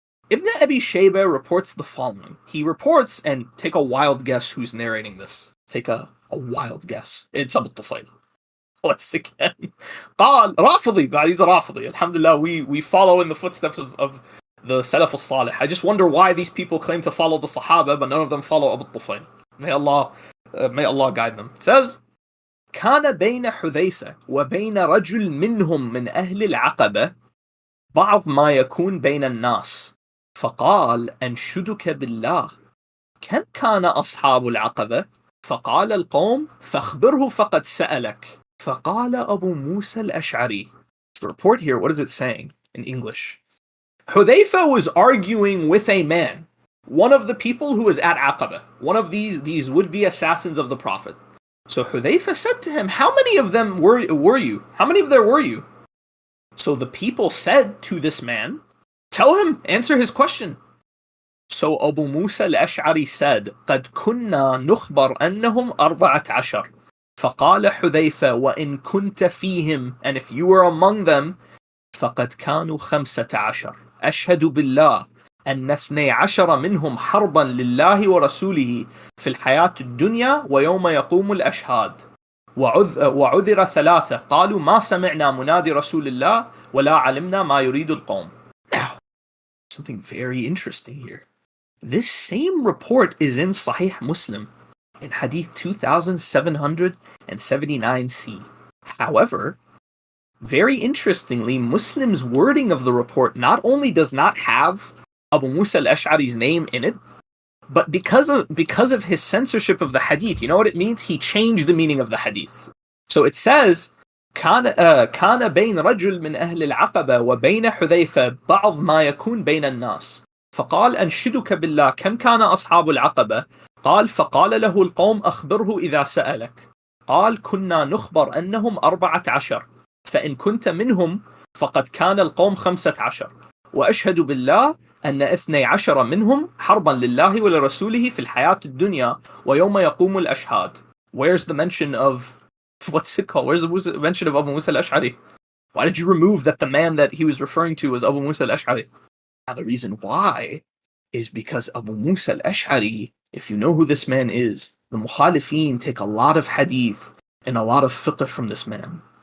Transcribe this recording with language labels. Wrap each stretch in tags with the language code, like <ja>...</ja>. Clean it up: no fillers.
<en>Ibn Abi Shaybah reports the following. He reports, and take a wild guess who's narrating this. Take a wild guess. It's Abu Tufayl. Once again.</en> <ar>قال رافضي.</ar> <en>He's a Rafidi. Alhamdulillah, we follow in the footsteps of the Salaf al-Salih. I just wonder why these people claim to follow the Sahaba, but none of them follow Abu Tufayl. May Allah guide them. It says,</en> <ar>كان بين حذيفة وبين رجل منهم من أهل العقبة بعض ما يكون بين الناس فقال أنشدك بالله كم كان أصحاب العقبة فقال القوم فاخبره فقد سألك فقال أبو موسى الأشعري.</ar> <en>The report here, what is it saying in English? Hudhayfah was arguing with a man, one of the people who was at Aqaba, one of these would-be assassins of the Prophet. So Hudhayfah said to him, how many of them were you? How many of there were you? So the people said to this man, tell him, answer his question. So Abu Musa al-Ash'ari said,</en> <ar>قد كنا نخبر أنهم 14. فقال حذيفة وإن كنت فيهم,</ar> <en>and if you were among them,</en> <ar>فقد كانوا 15. أشهد بالله أن 12 منهم حربا لله ورسوله في الحياة الدنيا ويوم يقوم الأشهاد وعذر 3 قالوا ما سمعنا منادي رسول الله ولا علمنا ما يريد القوم.</ar> <en>Now, something very interesting here. This same report is in Sahih Muslim in Hadith 2779c. However, very interestingly, Muslim's wording of the report not only does not have Abu Musa al-Ash'ari's name in it, but because of his censorship of the hadith, you know what it means? He changed the meaning of the hadith. So it says,</en> <ar>كان بين رجل من أهل العقبة وبين حذيفة بعض ما يكون بين الناس فقال أنشدك بالله كم كان أصحاب العقبة قال فقال له القوم أخبره إذا سألك قال كنا نخبر أنهم 14 فإن كنت منهم فقد كان القوم 15 وأشهد بالله أن 12 منهم حربا لله ولرسوله في الحياة الدنيا ويوم يقوم الأشهاد.</ar> <en>Where's the mention of, what's it called? Where's the mention of Abu Musa al-Ash'ari? Why did you remove that the man that he was referring to was Abu Musa al-Ash'ari? Now the reason why is because Abu Musa al-Ash'ari, if you know who this man is, the Mukhalifin take a lot of hadith and a lot of fiqh from this man.</en>